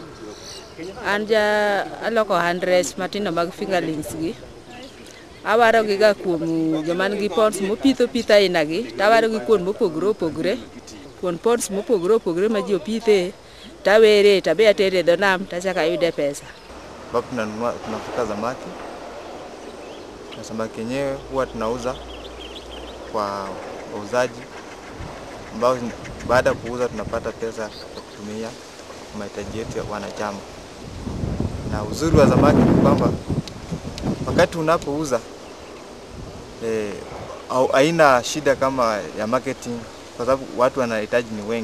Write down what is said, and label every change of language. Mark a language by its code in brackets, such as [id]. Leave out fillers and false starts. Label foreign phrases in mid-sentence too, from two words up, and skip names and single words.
[luo] An aloko hundreds matindo mag fingerlings gi. Awaro gi ga kuom joman gi ponds mopitho aina gi, tawaro gi kuon mopogore opogore, kuon ponds mopogore opogore ma ji opithe, tawere tabe atere dho nam tachaka yude pesa. [sw] Bapo tunafuka samaki, na samaki yenyewe huwa tunauza kwa wauzaji ambao baada ya kuuza tunapata pesa ya kutumia mahitaji yetu ya wanachama. Na uzuri wa samaki ni kwamba wakati unapouza haina shida kama ya marketing, kwa sababu watu wanahitaji ni wengi.